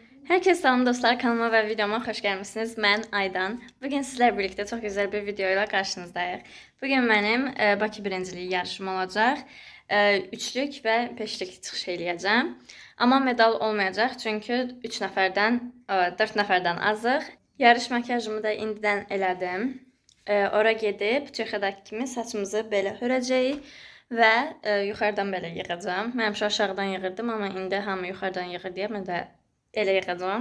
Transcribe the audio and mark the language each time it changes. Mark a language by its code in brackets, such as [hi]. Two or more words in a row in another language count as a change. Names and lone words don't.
[tr] Herkese salam dostlar, kanalıma ve videoma hoş gelmişsiniz. Ben Aydan. Bugün sizlerle birlikte çok güzel bir videoyla karşınızdayız. Bugün benim Bakı birinciliği yarışım olacak. [az] Üçlük ve beşlik çıxış eləyəcəm. [tr] Ama medal olmayacak [az] çünkü 3 nəfərdən, 4 nəfərdən azıq. Yarış makyajımı da indidən elədim. Ora gedib Çexiyadakı kimi saçımızı belə hörəcəyik və yuxarıdan belə yığacağım. Mən həmişə aşağıdan yığırdım, amma indi hamı yuxarıdan yığır deyə mən də elə yığacağam.